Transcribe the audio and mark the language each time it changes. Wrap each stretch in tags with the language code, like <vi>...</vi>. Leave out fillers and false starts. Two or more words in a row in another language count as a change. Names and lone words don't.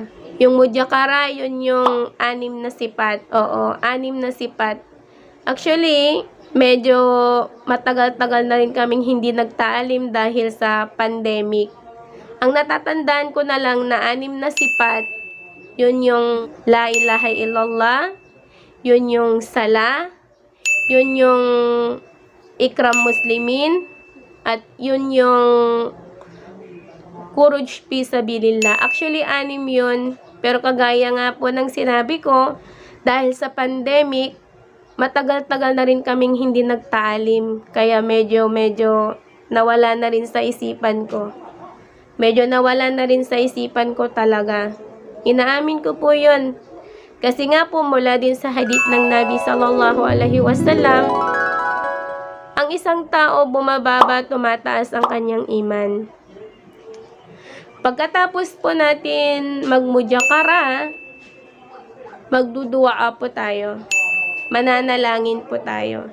<tl>Yung mudyakara, yun yung 6 na sipat. Oo, 6 na sipat. Actually, medyo matagal-tagal na rin kaming hindi nagtaalim dahil sa pandemic. Ang natatandaan ko na lang na 6 na sipat, yun yung</tl> <ar>لا إله إلا الله,</ar> <tl>yun yung sala, yun yung</tl> <ar>إكرام المسلمين,</ar> <tl>at yun yung</tl> <ar>خروج في سبيل الله.</ar> <tl>Actually, 6 yun, pero kagaya nga po ng sinabi ko, dahil sa pandemic, matagal-tagal na rin kaming hindi nagtaalim. Kaya medyo nawala na rin sa isipan ko. Medyo nawala na rin sa isipan ko talaga. Inaamin ko po yun. Kasi nga po mula din sa hadith ng Nabi</tl> <ar>صلى الله عليه وسلم,</ar> <tl>ang isang tao bumababa, tumataas ang kanyang iman. Pagkatapos po natin magmudyakara, magduduwa po tayo. mananalangin po tayo.</tl>